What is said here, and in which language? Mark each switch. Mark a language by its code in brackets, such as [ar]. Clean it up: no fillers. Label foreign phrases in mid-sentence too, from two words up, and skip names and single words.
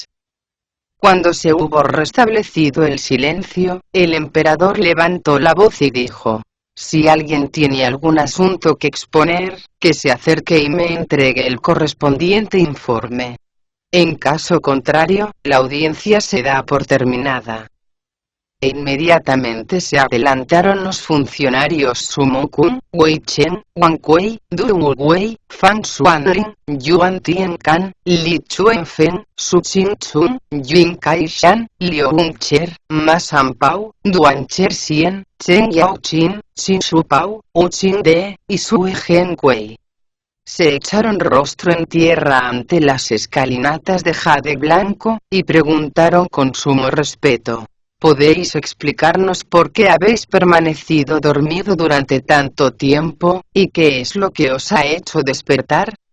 [es] Cuando se hubo restablecido el silencio, el emperador levantó la voz y dijo: si alguien tiene algún asunto que exponer, que se acerque y me entregue el correspondiente informe. En caso contrario, la audiencia se da por terminada. E inmediatamente se adelantaron los funcionarios Sumo Kun, Wei Chen, Wang Kuei, Du Wei, Fan Xuanlin, Yuan Tiancan, Li Chuanfeng, Su Qingchun, Yun Kaishan, Liu Hongcher, Ma Sanpao, Duan Cherxian, Chen Yaoqin, Xin Shupao, Wu Qingde, y Sui Genkuei. Se echaron rostro en tierra ante las escalinatas de jade blanco, y preguntaron con sumo respeto: ¿podéis explicarnos por qué habéis permanecido dormido durante tanto tiempo, y qué es lo que os ha hecho despertar?